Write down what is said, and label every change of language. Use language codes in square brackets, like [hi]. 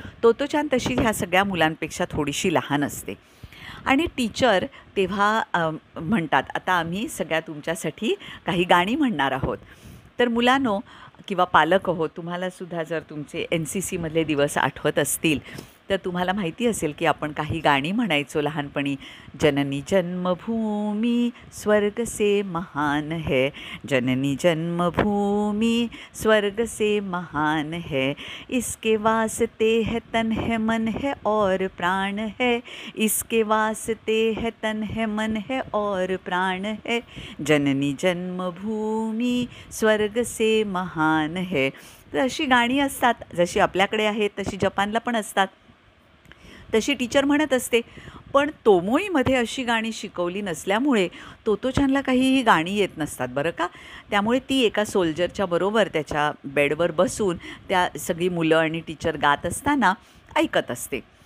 [mr] Totto-chan तशी ह्या सगळ्या मुलांपेक्षा थोडीशी लहान असते आणि टीचर तेव्हा म्हणतात, आता आम्ही सगळ्या तुमच्यासाठी काही गाणी म्हणणार आहोत. तर मुलांनो किंवा पालक हो, तुम्हालासुद्धा जर तुमचे NCCमधले दिवस आठवत असतील तर तुम्हाला माहिती असेल की आपण काही गाणी म्हणायचो लहानपणी. [hi] जननी जन्मभूमी स्वर्ग से महान है, जननी जन्मभूमी स्वर्ग से महान है, इसके वास्ते है तन है मन है और प्राण है, इसके वास्ते है तन है मन है और प्राण है, जननी जन्मभूमी स्वर्ग से महान है. [mr] तर अशी गाणी असतात, जशी आपल्याकडे आहेत तशी जपानला पण असतात. तशी टीचर म्हणत असते. पण तोमोईमध्ये अशी गाणी शिकवली नसल्यामुळे तोतोचानला काही ही गाणी येत नसतात बरं का. त्यामुळे ती एका सोल्जरच्या बरोबर त्याच्या बेडवर बसून त्या सगळी मुलं आणि टीचर गात असताना ऐकत असते.